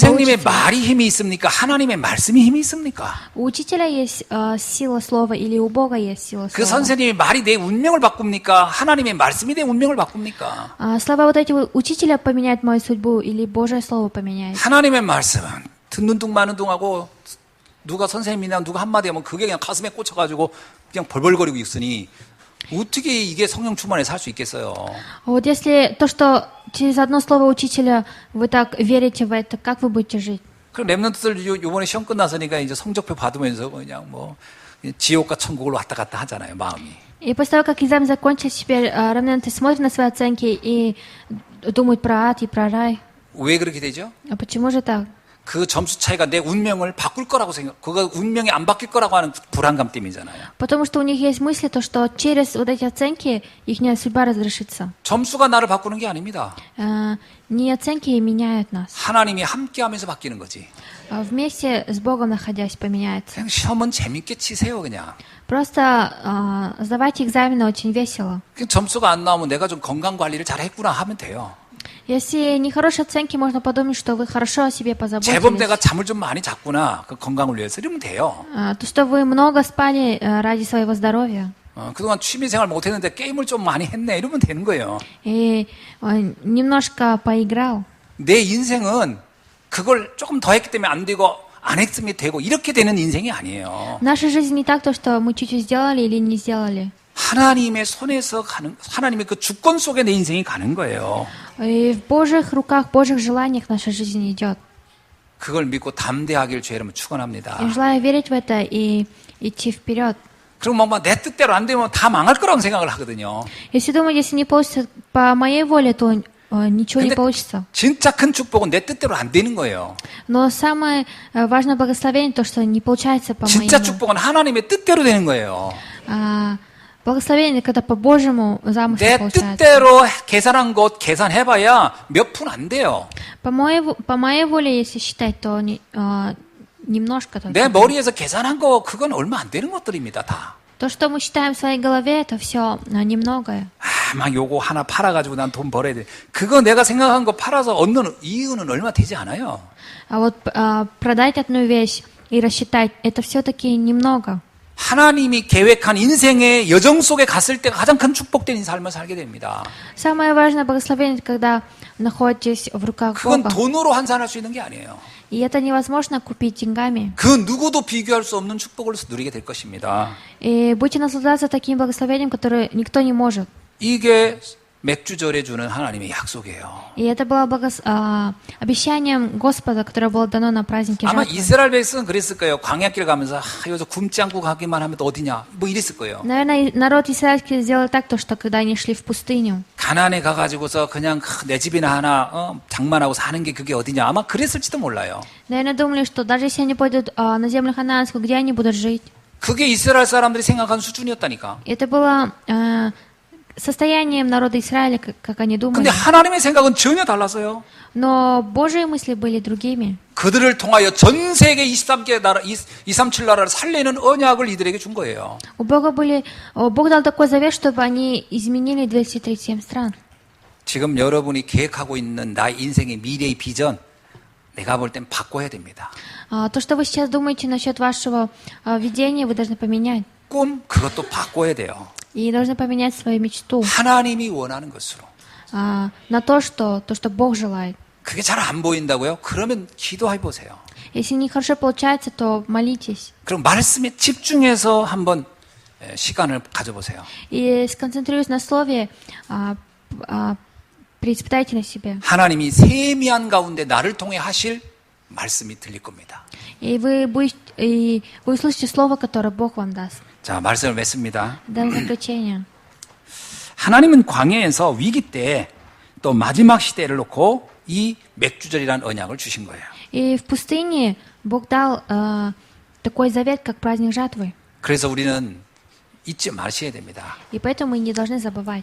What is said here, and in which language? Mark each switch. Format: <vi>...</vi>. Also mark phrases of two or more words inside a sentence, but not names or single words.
<ko>선생님의</ko> <ru>получится?</ru> <ko>말이 힘이 있습니까? 하나님의 말씀이 힘이 있습니까?</ko> <ru>У учителя есть сила слова или у Бога есть сила</ru> <ko>그</ko> <ru>слова?</ru> <ko>선생님의 말이 내 운명을 바꿉니까? 하나님의 말씀이 내 운명을 바꿉니까?</ko> <ru>Слова вот эти учителя поменяют мою судьбу или Божье слово поменяет?</ru> <ko>하나님의 말씀은 듣는 둥 마는 둥하고 누가 선생님이나 누가 한마디 하면 그게 그냥 가슴에 꽂혀가지고 그냥 벌벌거리고 있으니 어떻게 이게 성령 충만에 살 수 있겠어요?</ko> <ru>Вот если то, что через одно слово учителя вы так верите в это, как вы будете жить?</ru> <ko>그럼 랩런트들 요번에 시험 끝났으니까 이제 성적표 받으면서 그냥 뭐 지옥과 천국을 왔다 갔다 하잖아요, 마음이.</ko> <ru>И после того, как экзамен закончился, теперь равнянты смотрят на свои оценки и думают про ад и про рай.</ru> <ko>왜 그렇게 되죠?</ko> <ru>А почему же так?</ru> <ko>그 점수 차이가 내 운명을 바꿀 거라고 그거 운명이 안 바뀔 거라고 하는 불안감 때문이잖아요.</ko> <ru>Потому что у них есть мысли, то, что через вот эти оценки их судьба разрешится.</ru> <ko>점수가 나를 바꾸는 게 아닙니다.</ko> <ru>Не оценки меняют нас.</ru> <ko>하나님이 함께하면서 바뀌는 거지.</ko> <ru>Вместе с Богом находясь поменяется.</ru> <ko>그냥 시험은 재밌게 치세요, 그냥.</ko> <ru>Просто сдавать экзамены очень весело.</ru> <ko>그냥 점수가 안 나오면 내가 좀 건강 관리를 잘 했구나 하면 돼요.</ko> <ru>Если нехорошие оценки, можно подумать, что вы хорошо о себе</ru> <ko>제법 내가</ko> <ru>позаботились.</ru> <ko>잠을 좀 많이 잤구나. 그 건강을 위해서 이러면 돼요.</ko> <ru>То, что вы много спали ради своего здоровья.</ru> <ko>그동안 취미생활 못했는데 게임을 좀 많이 했네. 이러면 되는 거예요.</ko> <ru>И немножко поиграл.</ru> <ko>내 인생은 그걸 조금 더 했기 때문에 안 되고 안 했으면 되고 이렇게 되는 인생이 아니에요.</ko> <ru>Наша жизнь не так, то, что мы чуть-чуть сделали или не сделали.</ru> <ko>하나님의 손에서 가는, 하나님의 그 주권 속에 내 인생이 가는 거예요.</ko> <ru>И в Божьих руках, в Божьих желаниях наша жизнь идет.</ru> <ko>그걸 믿고 담대하길 주의 이름으로 축원합니다.</ko> <ru>Я желаю верить в это и идти вперед.</ru> <ko>그리고 막 내 뜻대로 안 되면 다 망할 거라고 생각을 하거든요.</ko> <ru>Если думать, если не получится по моей воле, то ничего не</ru> <ko>근데</ko> <ru>получится.</ru> <ko>진짜 큰 축복은 내 뜻대로 안 되는 거예요.</ko> <ru>Но самое важное благословение то, что не получается по</ru> <ko>진짜</ko> <ru>моему.</ru> <ko>축복은 하나님의 뜻대로 되는 거예요.</ko> <ru>Благословение, когда по Божьему замыслу</ru> <ko>내</ko> <ru>получается.</ru> <ko>뜻대로 계산한 것 계산해봐야 몇 푼 안 돼요.</ko> <ru>По моей воле, если считать, то немножко только.</ru> <ko>내 머리에서 계산한 거 그건 얼마 안 되는 것들입니다. 다.</ko> <ru>То, что мы считаем в своей голове, это все немногое.</ru> <ko>막 요거 하나 팔아가지고 난 돈 벌어야 돼. 그거 내가 생각한 거 팔아서 얻는 이유는 얼마 되지 않아요.</ko> <ru>А вот продать одну вещь и рассчитать, это все-таки немного.</ru> <ko>하나님이 계획한 인생의 여정 속에 갔을 때가 가장 큰 축복된 삶을 살게 됩니다.</ko> <ru>Самое важное благословение, когда находитесь в руках</ru> <ko>그건</ko> <ru>Бога.</ru> <ko>돈으로 환산할 수 있는 게 아니에요.</ko> <ru>И это невозможно купить деньгами.</ru> <ko>그 누구도 비교할 수 없는 축복을 누리게 될 것입니다.</ko> <ru>И будете наслаждаться таким благословением, которое никто не может.</ru> <ko>이게 맥주절에 주는 하나님의 약속이에요.</ko> <ru>И это было обещанием Господа, которое было дано на празднике</ru> <ko>아마</ko> <ru>жатвы.</ru> <ko>이스라엘 백성은 그랬을 거예요. 광야길 가면서 여기서 굶지 않고 가기만 하면 또 어디냐 뭐 이랬을 거예요.</ko> <ru>Наверное, народ израильский сделал так, то, что когда они шли в пустыню,</ru> <ko>가나안에 가가지고서 그냥 내 집이나 하나 장만하고 사는 게 그게 어디냐 아마 그랬을지도 몰라요.</ko> <ru>наверное, думали, что даже если они пойдут на землю ханаанскую, где они будут жить?</ru> <ko>그게 이스라엘 사람들이 생각한 수준이었다니까.</ko> <ru>Это было состоянием народа Израиля, как они думали.</ru> <ko>근데 하나님의 생각은 전혀 달랐어요.</ko> <ru>Но Божьи мысли были другими.</ru> <ko>그들을 통하여 전 세계 23개 나라, 237 나라를 살리는 언약을 이들에게 준 거예요.</ko> <ru>Бог дал такой завет, чтобы они изменили 237 стран.</ru> <ko>지금 여러분이 계획하고 있는 나의 인생의 미래의 비전, 내가 볼 땐 바꿔야 됩니다.</ko> <ru>То, что вы сейчас думаете насчет вашего видения, вы должны поменять.</ru> <ko>꿈, 그것도 바꿔야 돼요.</ko> <ru>И должны поменять свою мечту</ru> <ko>하나님이 원하는 것으로.</ko> <ru>на то, что Бог желает.</ru> <ko>그게 잘 안 보인다고요? 그러면 기도해 보세요.</ko> <ru>Если нехорошо получается, то молитесь.</ru> <ko>그럼 말씀에 집중해서 한번 시간을 가져보세요.</ko> <ru>И сконцентрируясь на слове, преиспытайте на себе.</ru> <ko>하나님이 세미한 가운데 나를 통해 하실 말씀이 들릴 겁니다.</ko> <ru>И вы услышите слово, которое Бог вам даст.</ru> <ko>자, 말씀을 맺습니다.</ko> <ru>До заключения.</ru> <ko>하나님은 광야에서 위기 때 또 마지막 시대를 놓고 이 맥주절이라는 언약을 주신 거예요.</ko> <ru>И в пустыне Бог дал такой завет, как праздник жатвы.</ru> <ko>그래서 우리는 잊지 마셔야 됩니다.</ko> <ru>И поэтому мы не должны забывать</ru>